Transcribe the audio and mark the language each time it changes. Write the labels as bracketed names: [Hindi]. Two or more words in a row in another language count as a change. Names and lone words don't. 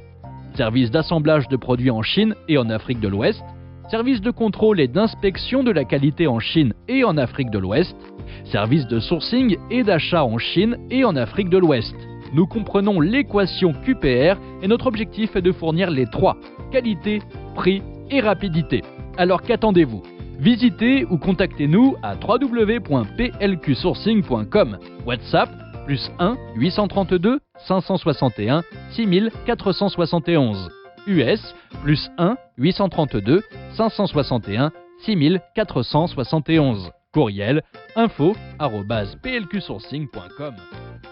[French] Services d'assemblage de produits en Chine et en Afrique de l'Ouest, services de contrôle et d'inspection de la qualité en Chine et en Afrique de l'Ouest, services de sourcing et d'achat en Chine et en Afrique de l'Ouest. Nous comprenons l'équation QPR et notre objectif est de fournir les trois, qualité, prix et rapidité. Alors qu'attendez-vous? Visitez ou contactez-nous à www.plqsourcing.com. WhatsApp +1 832 561 6471. US +1 832 561 6471. Courriel info@plqsourcing.com.